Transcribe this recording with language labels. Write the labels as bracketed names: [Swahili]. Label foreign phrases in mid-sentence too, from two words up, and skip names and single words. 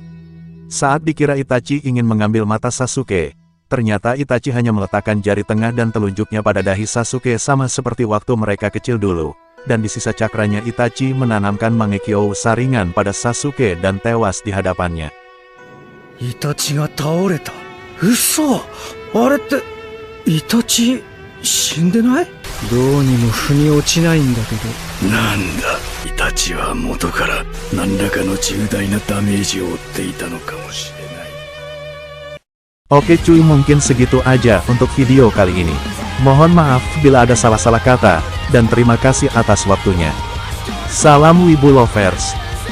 [Indonesian] Saat dikira Itachi ingin mengambil mata Sasuke, ternyata Itachi hanya meletakkan jari tengah dan telunjuknya pada dahi Sasuke sama seperti waktu mereka kecil dulu, dan di sisa cakranya Itachi menanamkan Mangekyo saringan pada Sasuke dan tewas di hadapannya. [Japanese] イタチが倒れた。嘘。あれって、イタチ、死んでない？どうにも腑に落ちないんだけど。なんだ、イタチは元から何らかの重大なダメージを負っていたのかもしれない。 [Indonesian] Oke cuy, mungkin segitu aja untuk video kali ini. Mohon maaf bila ada salah-salah kata, dan terima kasih atas waktunya. Salam Wibu Lovers.